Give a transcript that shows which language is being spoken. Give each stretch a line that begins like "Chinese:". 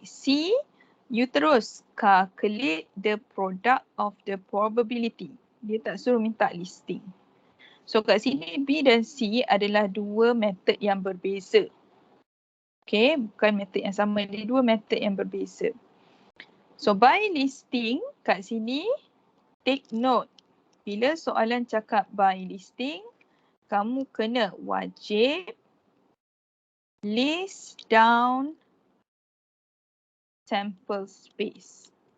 English: C, you
Malay: terus
English: calculate the product of the probability.
Malay: Dia tak suruh minta listing. So kat sini B dan C adalah dua method yang berbeza. Okay, bukan method yang sama. Dia dua method yang berbeza.
English: So by listing
Malay: kat sini,
English: take note.
Malay: Bila soalan cakap
English: by listing,
Malay: kamu kena wajib
English: list down sample space.